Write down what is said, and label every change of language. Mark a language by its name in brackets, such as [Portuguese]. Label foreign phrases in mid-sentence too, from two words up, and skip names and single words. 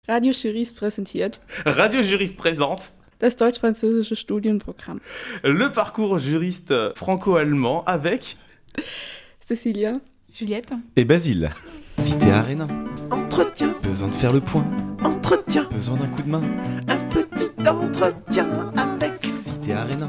[German] Radio Jurist präsentiert [French] Radio Jurist présente [German] das deutsch-französische Studienprogramm. [French] le parcours juriste franco-allemand avec Cécilia, Juliette Et Basile. Cité Arena. Entretien, Besoin de faire le point. entretien, Besoin d'un coup de main. un petit entretien avec. Cité Arena.